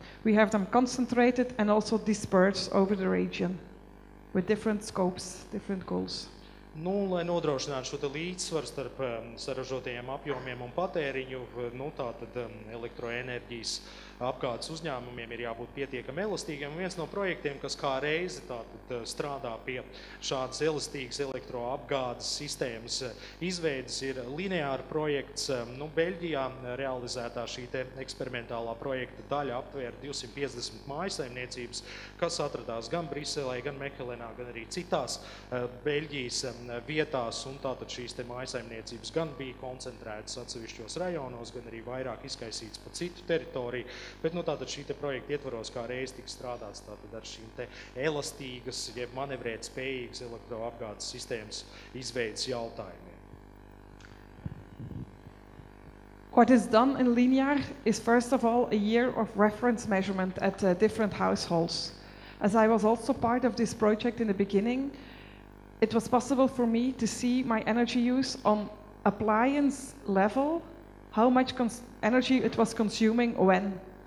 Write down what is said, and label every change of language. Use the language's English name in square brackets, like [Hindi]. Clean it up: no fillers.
[English] We have them concentrated and also dispersed over the region with different scopes, different goals. [Latvian] Lai nodrošinātu šo te līdzsvaru starp saražotajiem apjomiem un patēriņu, tātad elektroenerģijas apgādes uzņēmumiem ir jābūt pietiekami elastīgiem. Viens no projektiem, kas kā reizi tātad strādā pie šādas elastīgas elektroapgādes sistēmas izveidas, ir lineāra projekts. Beļģijā realizētā šī te eksperimentālā projekta daļa aptvēra 250 mājasaimniecības, kas atradās gan Briselē, gan Mehelenā, gan arī citās Beļģijas vietās, un tātad šīs te mājasaimniecības gan bija koncentrētas atsevišķos rajonos, gan arī vairāk izkaisītas pa citu teritoriju, bet tātad šī te projekta ietvaros kā reiz tika strādāts tātad ar šīm te elastīgas, jeb manevrēt spējīgas elektroapgādes sistēmas izveidas jautājumiem. [English] What is done in linear is first of all a year of reference measurement at different households. As I was also part of this project in the beginning, it was possible for me to see my energy use on appliance level, how much energy it was consuming when.